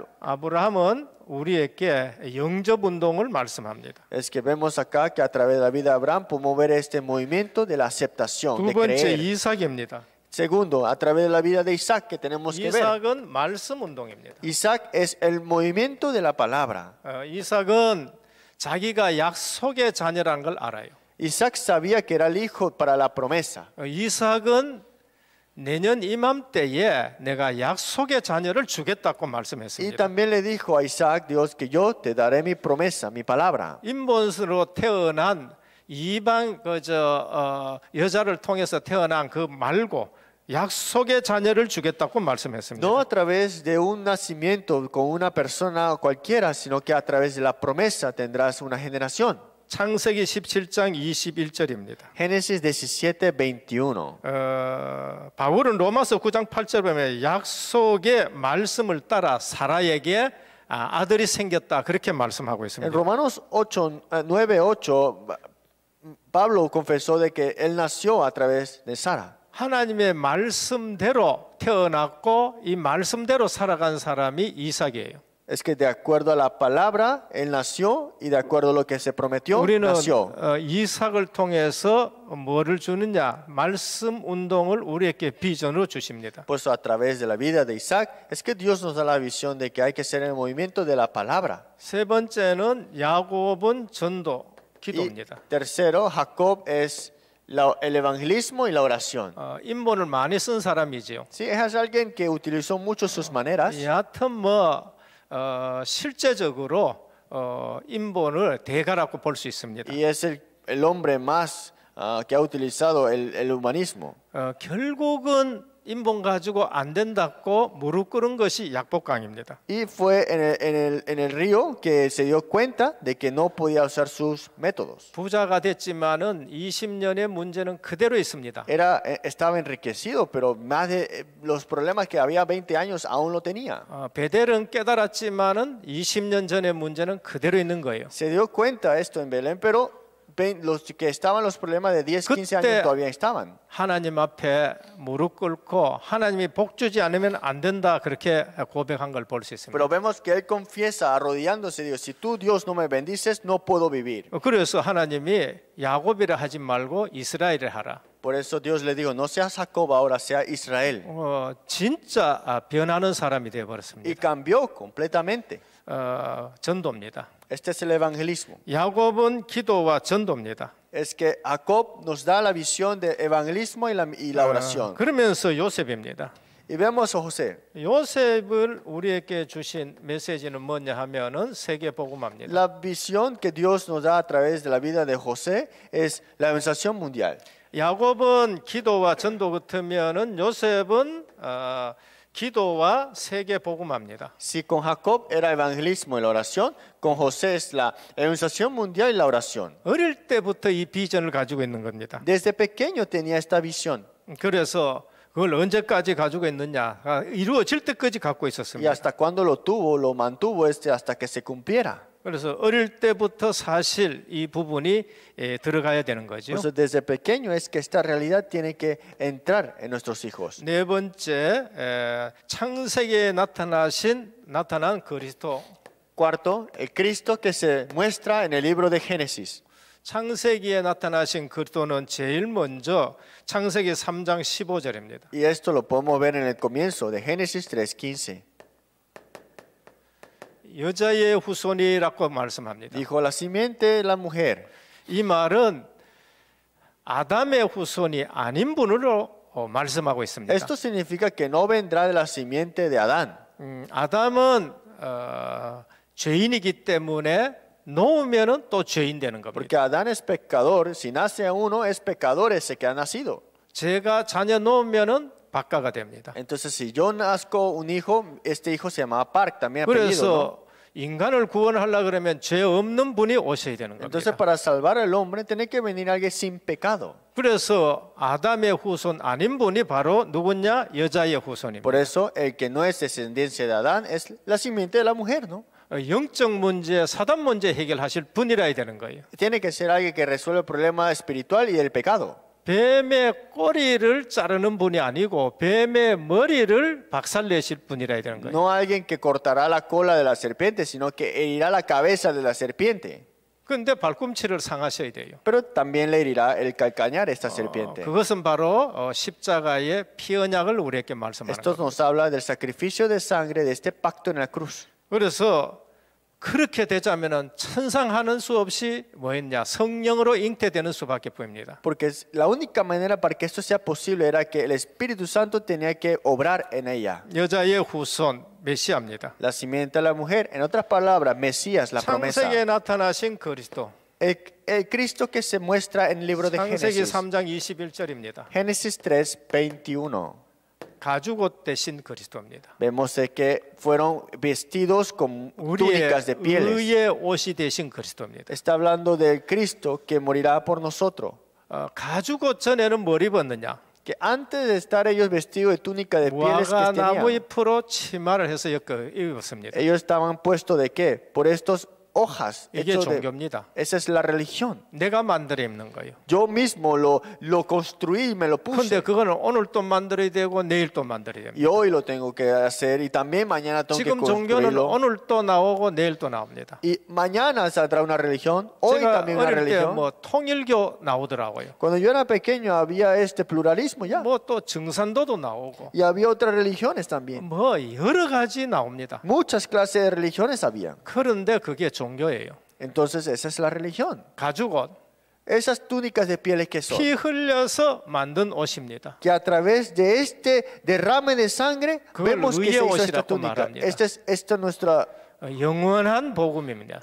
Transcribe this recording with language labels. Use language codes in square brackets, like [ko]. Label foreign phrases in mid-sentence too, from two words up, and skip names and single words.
[ko] 아브라함은 우리에게 영접 운동을 말씀합니다. [es] Es que vemos acá que a través de la vida de Abraham podemos ver este movimiento de la aceptación, [ko] 두 [es] de [ko] 번째 [es] creer. [ko] 이삭입니다. [es] Segundo, a través de la vida de Isaac que tenemos que ver. [ko] 이삭은 말씀 운동입니다. [es] Isaac es el movimiento de la palabra. [ko] 이삭은 자기가 약속의 자녀라는 걸 알아요. [es] Isaac sabía que era el hijo para la promesa. [ko] 이삭은 내년 이맘때에 내가 약속의 자녀를 주겠다고 [es] Y [ko] 말씀했습니다. [es] también le dijo a Isaac, Dios, que yo te daré mi promesa, mi palabra. [ko] 인본으로 태어난 이방 여자를 통해서 태어난 그 말고 약속의 자녀를 주겠다고 말씀했습니다. [es] No a través de un nacimiento con una persona cualquiera, sino que a través de la promesa tendrás una generación. [ko] 창세기 17장 21절입니다. [es] Génesis 17:21. [ko] 바울은 로마서 9장 8절 보면 약속의 말씀을 따라 사라에게 아들이 생겼다 그렇게 말씀하고 [es] En [ko] 있습니다. [es] Romanos 9:8, Pablo confesó de que él nació a través de Sara. [ko] 하나님의 말씀대로 태어났고 이 말씀대로 살아간 사람이 이삭이에요. [es] Es que de acuerdo a la palabra, él nació y de acuerdo a lo que se prometió, [ko] 우리는 [es] nació. [ko] 이삭을 통해서 뭐를 주느냐? 말씀 운동을 우리에게 비전으로 주십니다. [es] Por eso a través de la vida de Isaac, es que Dios nos da la visión de que hay que ser el movimiento de la palabra. [ko] 세 번째는 야곱은 전도, [es] Y [ko] 기도입니다. [es] tercero, Jacob es el evangelismo y la oración. [ko] 인본을 많이 쓴 사람이지요. [es] Sí, es alguien que utilizó mucho sus maneras. [ko] 여하튼 실제적으로 인본을 대가라고 볼 수 있습니다. [es] Y es el hombre más que ha utilizado el humanismo. [ko] 결국은 인본 가지고 안 된다고 무릎 꿇은 것이 약복강입니다. [es] Y fue en el río que se dio cuenta de que no podía usar sus métodos. [ko] 부자가 됐지만은 20년의 문제는 그대로 있습니다. [es] Estaba enriquecido, pero más de los problemas que había 20 años aún lo tenía. [ko] 베델은 깨달았지만은 20년 전의 문제는 그대로 있는 거예요. [es] Se dio cuenta esto en Belén, pero los que estaban los problemas de 10, 15 años todavía estaban. [ko] 하나님 앞에 무릎 꿇고 하나님이 복 주지 않으면 안 된다 그렇게 고백한 걸 볼 수 있습니다. [es] Pero vemos que él confiesa arrodillándose, Dios, si tú Dios no me bendices, no puedo vivir. [ko] 그래서 하나님이 야곱이라 하지 말고 이스라엘을 하라. [es] Por eso Dios le dijo, no seas Jacob ahora, sea Israel. [ko] 진짜 변하는 사람이 되어 [es] Y [ko] 버렸습니다. [es] cambió completamente. [ko] 전도입니다. [es] Este es el evangelismo. [ko] 야곱은 기도와 전도입니다. [es] Es que Jacob nos da la visión de evangelismo y la oración. [ko] 그러면서 요셉입니다. [es] Y vemos a José. [ko] 요셉을 우리에게 주신 메시지는 뭐냐 하면은 세계 복음화입니다. [es] La visión que Dios nos da a través de la vida de José es la evangelización mundial. [ko] 야곱은 기도와 전도 같으면은 요셉은 기도와 세계 복음화입니다. [es] Si con Jacob era evangelismo y la oración, con José es la evangelización mundial y la oración. [ko] 어릴 때부터 이 비전을 가지고 있는 겁니다. [es] Desde pequeño tenía esta visión. [ko] 그래서 그걸 언제까지 가지고 있느냐? 이루어질 때까지 갖고 [es] Y [ko] 있었습니다. [es] hasta cuando lo tuvo, lo mantuvo hasta que se cumpliera. [ko] 그래서 어릴 때부터 사실 이 부분이 들어가야 되는 거죠. [es] Por eso desde pequeño es que esta realidad tiene que entrar en nuestros hijos. [ko] 네 번째, 창세기에 나타난 그리스도. [es] Cuarto, el Cristo que se muestra en el libro de Génesis. [ko] 창세기에 나타나신 그리스도는 제일 먼저 창세기 3장 15절입니다. [es] Y esto lo podemos ver en el comienzo de Génesis 3:15. [ko] 여자의 후손이라고 말씀합니다. [es] Dijo la simiente de la mujer. [ko] 이 말은 아담의 후손이 아닌 분으로 말씀하고 있습니다. [es] Esto significa que no vendrá de la simiente de Adán. [ko] 아담은 죄인이기 때문에 놓으면은 또 죄인 되는 겁니다. [es] Porque Adán es pecador, si nace uno es pecador ese que ha nacido. [ko] 제가 자녀 놓으면은 박가가 됩니다. [es] Entonces si yo nazco un hijo, este hijo se llama Park, también apellido, ¿no? [ko] 그래서 인간을 구원하려 그러면 죄 없는 분이 오셔야 되는 [es] Entonces [ko] 겁니다. [es] para salvar al hombre tiene que venir alguien sin pecado. [ko] 그래서 아담의 후손 아닌 분이 바로 누구냐? 여자의 후손입니다. [es] Por eso el que no es descendencia de Adán es la simiente de la mujer, ¿no? [ko] 영적 문제, 사단 문제 해결하실 분이라야 되는 거예요. [es] Tiene que ser alguien que resuelva el problema espiritual y el pecado. [ko] 뱀의 꼬리를 자르는 분이 아니고 뱀의 머리를 박살내실 분이라야 되는 거예요. [es] No alguien que cortará la cola de la serpiente, sino que herirá la cabeza de la serpiente. [ko] 그런데 발꿈치를 상하셔야 돼요. [es] Pero también le herirá el calcañar a esta serpiente. [ko] 그것은 바로 십자가의 피 언약을 우리에게 말씀하는 [es] Esto [ko] 거예요. [es] nos habla del sacrificio de sangre de este pacto en la cruz. [ko] 그래서 그렇게 되자면은 천상하는 수 없이 뭐였냐? 성령으로 잉태되는 수밖에 보입니다. [es] Porque la única manera para que esto sea posible era que el Espíritu Santo tenía que obrar en ella. [ko] 여자의 후손 메시아입니다. [es] La simiente de la mujer, en otras palabras, Mesías, la promesa. [ko] 창세기에 나타나신 그리스도. [es] El Cristo que se muestra en el libro de [ko] 창세기 [es] Génesis. Génesis [ko] 3장 21절입니다. [es] 3:21. [ko] 가죽옷 대신 그리스도입니다. [es] Vemos que fueron vestidos con [ko] 우리의 [es] túnicas de pieles. [ko] 의의 옷이 대신 그리스도입니다. [es] Está hablando del Cristo que morirá por nosotros. [ko] 가죽옷 전에는 뭘 입었느냐? [es] Que antes de estar ellos vestidos de túnica de pieles que [ko] 무화과 나무 [es] tenían, [ko] 잎으로 치마를 해서 입었습니다. [es] ellos estaban puestos de qué? Por estos hojas. [ko] 이게 [es] hechos de- [ko] 종교입니다. [es] Esa es la religión. [ko] 내가 만들어 입는 거예요. [es] Yo mismo lo construí y me lo [ko] 근데 [es] puse. [ko] 그거는 오늘 또 만들어야 되고 내일 또 만들어야 됩니다. [es] Y hoy lo tengo que hacer y también mañana tengo que [ko] 지금 종교는 [es] construirlo. [ko] 오늘 또 나오고 내일 또 나옵니다. [es] Y mañana saldrá una religión, hoy [ko] 제가 [es] también una [ko] 어릴 [es] religión. [ko] 때뭐 통일교 나오더라고요. [es] Cuando yo era pequeño había este pluralismo ya. [ko] 뭐 또 증산도도 나오고 [es] Y había otras religiones también. [ko] 뭐 여러 가지 나옵니다. [es] Muchas clases de religiones había. [ko] 그런데 그게 종교예요. [es] Entonces esa es la religión. [ko] 가죽옷, [es] Esas túnicas de pieles que son. [ko] 피 흘려서 만든 옷입니다. [es] Que a través de este derrame de sangre [ko] 그걸 [es] vemos que se [ko] 의의 [es] hizo esta [ko] 옷이라고 [es] túnica. [ko] 말합니다. [es] Esta es nuestra [ko] 영원한 복음입니다.